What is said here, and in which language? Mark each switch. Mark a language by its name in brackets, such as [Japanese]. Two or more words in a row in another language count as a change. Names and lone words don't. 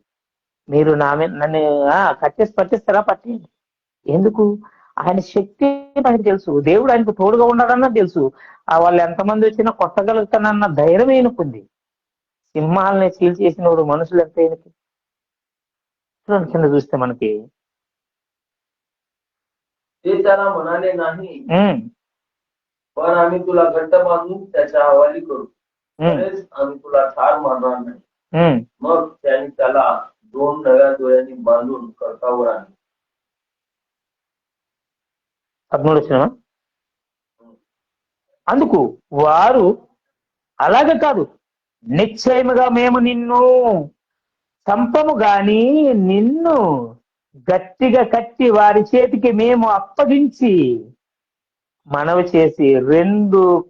[Telugu] మీరు నన్ను కట్టేసి పట్టిస్తారా? పట్టేయండి. ఎందుకు? ఆయన శక్తి మనకు తెలుసు, దేవుడు ఆయనకు తోడుగా ఉన్నాడన్న తెలుసు, వాళ్ళు ఎంతమంది వచ్చినా కొట్టగలుగుతానన్న ధైర్యం ఈయనకుంది. సింహాలని చీల్చేసినోడు మనుషులు ఎంత ఈయనకి. కింద చూస్తే మనకి [Marathi] ते त्याला म्हणाले नाही, पण आम्ही तुला घट्ट बांधून त्याच्या हवाली करू, तरीच आम्ही तुला ठार मारणार नाही. मग त्यांनी त्याला 2 नव्या दोऱ्यांनी बांधून कर्तावर आणले. [Telugu] 13 అందుకు వారు, అలాగే కాదు, నిశ్చయముగా మేము నిన్ను చంపము గాని నిన్ను గట్టిగా కట్టి వారి చేతికి మేము అప్పగించి మనవి చేసి 2